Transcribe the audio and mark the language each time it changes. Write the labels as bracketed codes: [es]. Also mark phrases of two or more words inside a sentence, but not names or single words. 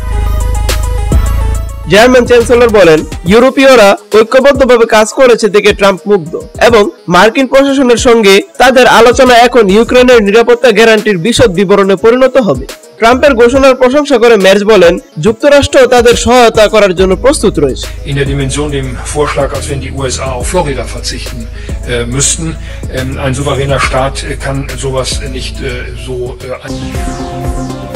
[bn] জার্মান চ্যান্সেলর বলেন, ইউরোপীয়রা ঐক্যবদ্ধভাবে কাজ করেছে দেখে ট্রাম্প মুগ্ধ এবং মার্কিন প্রশাসনের সঙ্গে তাদের আলোচনা এখন ইউক্রেনের নিরাপত্তা গ্যারান্টির বিশদ বিবরণে পরিণত হবে। ট্রাম্পের ঘোষণার প্রশংসা করে মের্জ বলেন, যুক্তরাষ্ট্র তাদের সহায়তা করার জন্য প্রস্তুত রয়েছে। [de] In der Dimension dem Vorschlag, als wenn die USA auf Florida verzichten müssten. Ein souveräner Staat kann sowas nicht so